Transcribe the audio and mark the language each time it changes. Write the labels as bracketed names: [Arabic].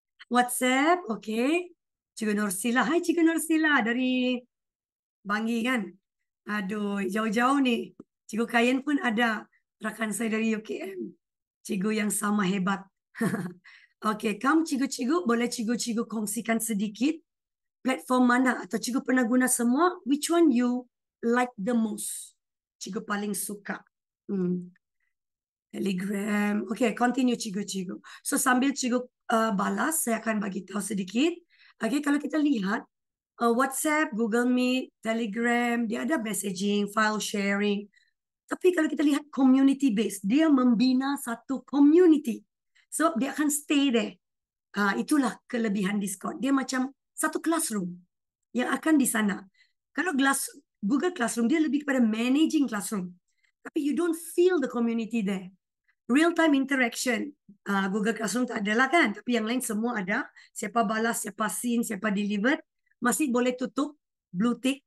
[Malay] WhatsApp, okay. Cikgu Nursila. Hai Cikgu Nursila dari Bangi kan? Aduh, jauh-jauh ni. Cikgu Kayen pun ada. Rakan saya dari UKM. Cikgu yang sama hebat. Okay, kamu cikgu-cikgu, boleh cikgu-cikgu kongsikan sedikit platform mana atau cikgu pernah guna semua? [English] Which one you like the most? [Malay] Cikgu paling suka. Telegram. Okay, continue cikgu-cikgu. So sambil cikgu balas, saya akan bagi tahu sedikit. Okay, kalau kita lihat WhatsApp, Google Meet, Telegram, dia ada messaging, file sharing. Tapi kalau kita lihat community based, dia membina satu community. So dia akan [English] stay there. [Malay] Itulah kelebihan Discord. Dia macam satu classroom yang akan di sana. Kalau Google Classroom, dia lebih kepada managing classroom. Tapi [English] you don't feel the community there. Real-time interaction. [Malay] Google Classroom tak adalah kan? Tapi yang lain semua ada. Siapa balas, siapa seen, siapa delivered. Masih boleh tutup blue tick.